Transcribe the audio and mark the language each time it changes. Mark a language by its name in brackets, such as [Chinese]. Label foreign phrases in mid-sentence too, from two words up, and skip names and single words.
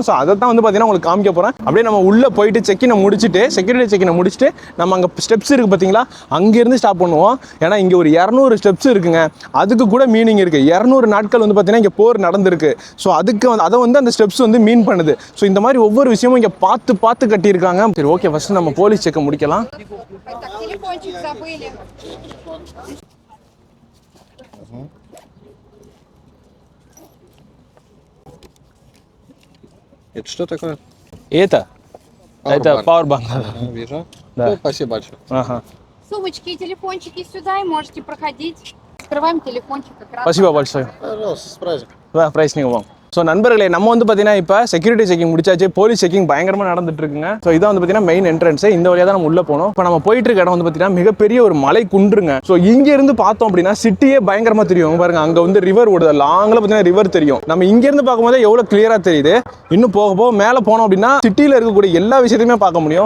[Tamil] ஸோ அதை தான் வந்து பார்த்தீங்கன்னா உங்களுக்கு காமிக்க போறேன். அப்படியே நம்ம உள்ள போயிட்டு செக்கினை முடிச்சுட்டு, [English] security checkinai [Tamil] முடிச்சுட்டு நம்ம அங்கே ஸ்டெப்ஸ் இருக்கு பார்த்தீங்களா, அங்கிருந்து ஸ்டாப் பண்ணுவோம். ஏன்னா இங்கே ஒரு 200 ஸ்டெப்ஸ் இருக்குங்க. அதுக்கு கூட மீனிங் இருக்கு. 200 நாட்கள் வந்து பார்த்தீங்கன்னா இங்கே போர் நடந்திருக்கு. ஸோ அதுக்கு வந்து அதை வந்து அந்த ஸ்டெப்ஸ் வந்து மீன் பண்ணுது. ஸோ இந்த மாதிரி ஒவ்வொரு விஷயமும் இங்கே பார்த்து பார்த்து கட்டியிருக்காங்க. சரி, [English] okay, first [Tamil] நம்ம [English] police checkai [Tamil] முடிக்கலாம். [Russian] Это что такое? Это пауэрбанк. Вижу. Да. Ну, спасибо большое. Ага. Сумочки и телефончики сюда, и можете проходить. Открываем телефончик как раз. Спасибо большое. Пожалуйста, с праздником. Да, праздником вам. [Tamil] ஸோ நண்பர்களே, நம்ம வந்து பார்த்தீங்கன்னா இப்போ [English] security checking [Tamil] முடிச்சாச்சு. [English] police checking [Tamil] பயங்கரமாக நடந்துட்டு இருக்குங்க. ஸோ இதான் வந்து பார்த்தீங்கன்னா [English] main entrance. [Tamil] இந்த வழியாக தான் நம்ம உள்ள போனோம். இப்போ நம்ம போயிட்டு இருக்க இடம் வந்து பார்த்தீங்கன்னா மிகப்பெரிய ஒரு மலை குன்றுங்க. ஸோ இங்க இருந்து பார்த்தோம் அப்படின்னா சிட்டியே பயங்கரமாக தெரியும். பாருங்க, அங்கே வந்து ரிவர் ஓடுது. லாங்கில் பார்த்தீங்கன்னா ரிவர் தெரியும். நம்ம இங்க இருந்து பார்க்கும்போது எவ்வளோ கிளியரா தெரியுது. இன்னும் போக போக மேலே போனோம் அப்படின்னா சிட்டியில் இருக்கக்கூடிய எல்லா விஷயத்தையுமே பார்க்க முடியும்.